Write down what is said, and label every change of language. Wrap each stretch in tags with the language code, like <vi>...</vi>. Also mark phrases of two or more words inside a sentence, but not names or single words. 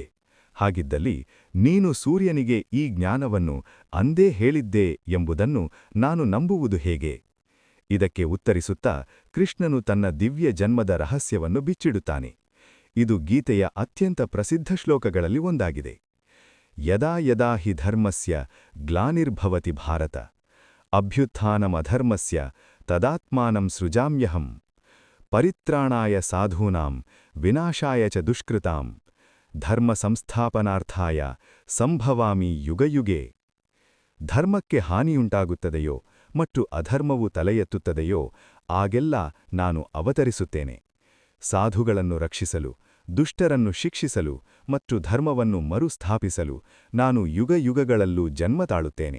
<kn>ಹಾಗಿದ್ದಲ್ಲಿ ನೀನು ಸೂರ್ಯನಿಗೆ ಈ ಜ್ಞಾನವನ್ನು ಅಂದೇ ಹೇಳಿದ್ದೆ ಎಂಬುದನ್ನು ನಾನು ನಂಬುವುದು ಹೇಗೆ? ಇದಕ್ಕೆ ಉತ್ತರಿಸುತ್ತಾ ಕೃಷ್ಣನು ತನ್ನ ದಿವ್ಯ ಜನ್ಮದ ರಹಸ್ಯವನ್ನು ಬಿಚ್ಚಿಡುತ್ತಾನೆ. ಇದು ಗೀತೆಯ ಅತ್ಯಂತ ಪ್ರಸಿದ್ಧ ಶ್ಲೋಕಗಳಲ್ಲಿ ಒಂದಾಗಿದೆ.</kn> <sa>ಯದಾ ಯದಾ ಹಿ ಧರ್ಮಸ್ಯ ಗ್ಲಾನಿರ್ಭವತಿ ಭಾರತ, ಅಭ್ಯುತ್ಥಾನಮಧರ್ಮಸ್ಯ ತದಾತ್ಮಾನಂ ಸೃಜಾಮ್ಯಹಂ, ಪರಿತ್ರಾಣಾಯ ಸಾಧೂನಾಂ ವಿನಾಶಾಯ ಚ ದುಷ್ಕೃತಾಂ, ಧರ್ಮ ಸಂಸ್ಥಾಪನಾರ್ಥಾಯ ಸಂಭವಾಮಿ ಯುಗಯುಗೆ.</sa> <kn>ಧರ್ಮಕ್ಕೆ ಹಾನಿಯುಂಟಾಗುತ್ತದೆಯೋ ಮತ್ತು ಅಧರ್ಮವು ತಲೆಯೆತ್ತುತ್ತದೆಯೋ ಆಗೆಲ್ಲ ನಾನು ಅವತರಿಸುತ್ತೇನೆ. ಸಾಧುಗಳನ್ನು ರಕ್ಷಿಸಲು, ದುಷ್ಟರನ್ನು ಶಿಕ್ಷಿಸಲು ಮತ್ತು ಧರ್ಮವನ್ನು ಮರುಸ್ಥಾಪಿಸಲು ನಾನು ಯುಗಯುಗಗಳಲ್ಲೂ ಜನ್ಮ ತಾಳುತ್ತೇನೆ.</kn>